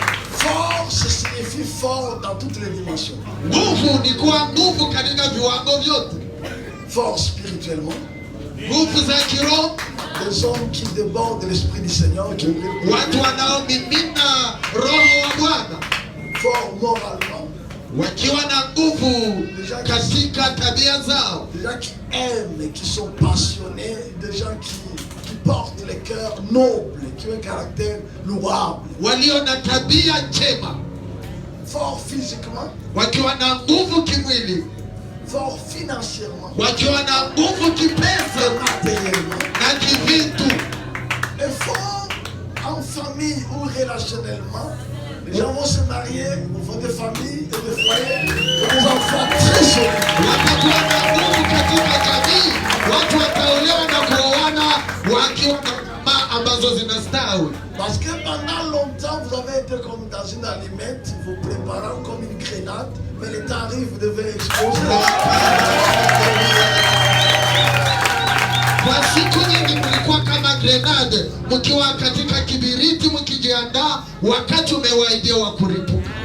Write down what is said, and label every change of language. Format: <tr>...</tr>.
<fr>Fort, ça signifie fort dans toutes les dimensions.</fr> <sw>Nguvu ni kuwa nguvu katika viwango vyote.</sw> <fr>Fort spirituellement.</fr> <sw>Nguvu za kiroho.</sw> <fr>Des hommes qui débordent de l'esprit du Seigneur.</fr> <sw>Watu wanaomimina roho wa Bwana.</sw> <fr>Fort moralement.</fr> <sw>Wakiwa na nguvu katika tabia zao.</sw> <fr>Des gens qui aiment, qui sont passionnés, des gens qui portent les cœurs nobles, qui ont un caractère louable.</fr> <sw>Walio na tabia njema.</sw> <fr>Fort physiquement.</fr> <sw>Wakiwa na nguvu kimwili.</sw> <fr>Fort financièrement.</fr> <sw>Wakiwa na nguvu kipesa na kivitu.</sw> <fr>Et fort en famille ou relationnellement. Les gens vont se marier, vont faire des familles et des foyers, et des enfants très solides.</fr> <sw>Watakuwa na nguvu katika jamii. Watu wataolewa na kuoana wakiwa na jamaa ambazo zinastawi.</sw> <fr>Parce que pendant longtemps, vous avez été comme dans une allumette, vous préparant comme une grenade, mais le temps arrive, vous devez exploser.</fr> <sw>Kwa siku nyingi mlikuwa kama grenade, mkiwa katika kibiriti mkijiandaa, wakati umewaidia wa kuripuka.</sw>